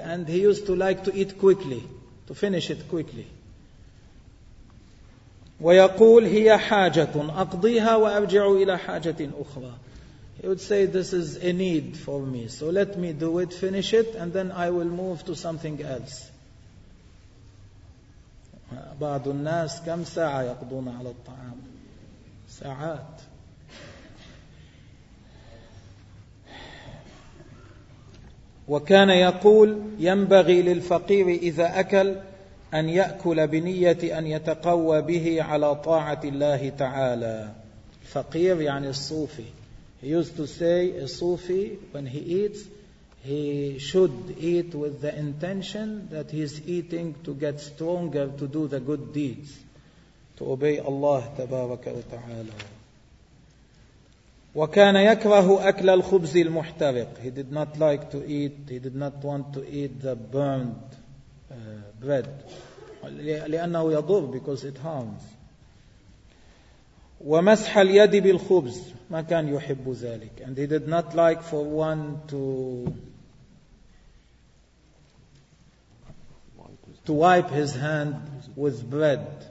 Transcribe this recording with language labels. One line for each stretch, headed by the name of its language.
English: And he used to like to eat quickly, to finish it quickly.
Arabic: ويقول هي حاجة أقضيها وأرجع إلى حاجة أخرى.
English: He would say, this is a need for me, so let me do it, finish it, and then I will move to something else.
Arabic: بعض الناس كم ساعة يقضون على الطعام؟ ساعات. وكان يقول ينبغي للفقير إذا أكل أن يأكل بنية أن يتقوى به على طاعة الله تعالى. فقير يعني الصوفي.
English: He used to say a Sufi, when he eats, he should eat with the intention that he is eating to get stronger, to do the good deeds, to obey Allah
Arabic: تبارك وتعالى. وكان يكره أكل الخبز المحترق.
English: He did not like to eat. He did not want to eat the burned bread.
Arabic: لأنه يضر,
English: because it harms.
Arabic: ومسح اليد بالخبز. ما كان يحب ذلك.
English: And he did not like for one to wipe his hand with bread.